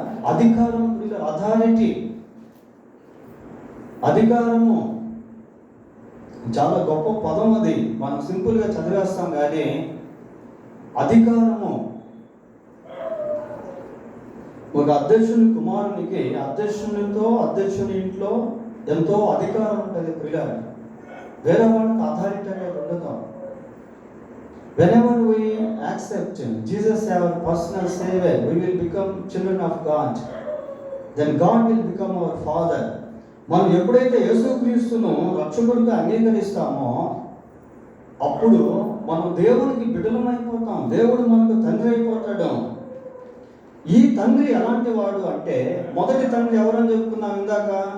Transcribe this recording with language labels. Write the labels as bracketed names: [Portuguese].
[Telugu] అధికారం, అథారిటీ. అధికారము చాలా గొప్ప పదం అది, మనం సింపుల్గా చదివేస్తాం కానీ అధికారము. ఒక అధ్యక్షుని కుమారునికి, అధ్యక్షుని ఇంట్లో ఎంతో అధికారం ఉంటుంది ప్రియులారా. వేరే వాళ్ళకి అథారిటీ అనేది ఉండదు. [English] Whenever we accept Jesus as our personal Savior, we will become children of God. Then God will become our Father. [Telugu] మనం ఎప్పుడైతే యేసుక్రీస్తును రక్షకుడిగా అంగీకరిస్తామో అప్పుడు మనం దేవునికి బిడ్డలమైపోతాం. దేవుడు మనకు తండ్రి అయిపోతాడు. ఈ తండ్రి ఎలాంటి వాడు అంటే, మొదటి తండ్రి ఎవరని చెప్పుకున్నాం ఇందాక?